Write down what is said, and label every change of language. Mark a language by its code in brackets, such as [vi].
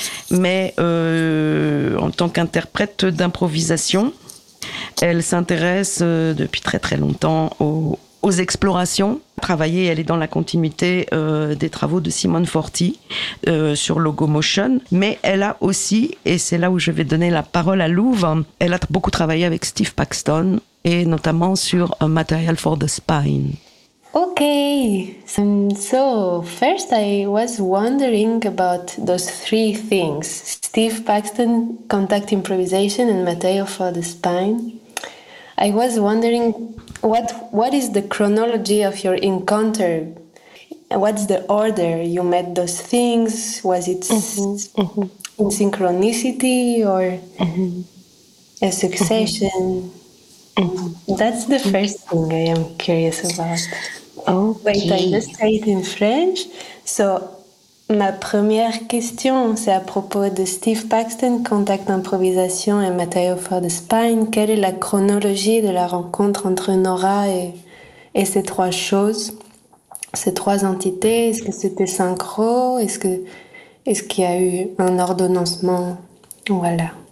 [fr] Mais en tant qu'interprète d'improvisation, elle s'intéresse depuis très très longtemps aux explorations. Travailler, elle est dans la continuité des travaux de Simone Forti sur Logomotion. Mais elle a aussi, et c'est là où je vais donner la parole à Louvre, elle a beaucoup travaillé avec Steve Paxton et notamment sur Material for the Spine. [en] Okay, so first I was wondering about those three things, Steve Paxton, contact improvisation, and Matteo for the spine. I was wondering what is the chronology of your encounter? What's the order you met those things? Was it in synchronicity or a succession? That's the first thing I am curious about. Okay. Wait, I just say it in French. [fr] So, ma première question, c'est à propos de Steve Paxton, contact improvisation et Matteo for the spine. Quelle est la chronologie de la rencontre entre Nora et ces trois choses, ces trois entités? Est-ce que c'était synchro? Est-ce qu'il y a eu un ordonnancement? Voilà.